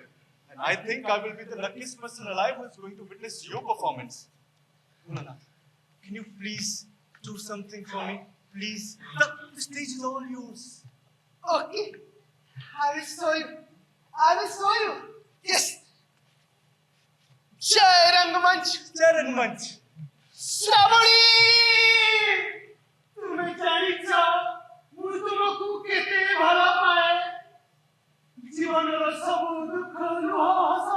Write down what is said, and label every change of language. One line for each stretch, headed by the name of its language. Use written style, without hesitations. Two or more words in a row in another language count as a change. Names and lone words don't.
English: And I think I will be the luckiest person alive who is going to witness your performance. Bholanath, can you please do something for me? Please. The stage is all yours. Okay. I will show you. Yes. Jai Rangamanch. Charan Manch.
Odia: ଶ୍ରାବଣୀ ତୁମେ ଜାଣିଛ ମୁଁ ତୁମକୁ କେତେ ଭଲ ପାଏ ଜୀବନର ସବୁ ଦୁଃଖ ଲୁହ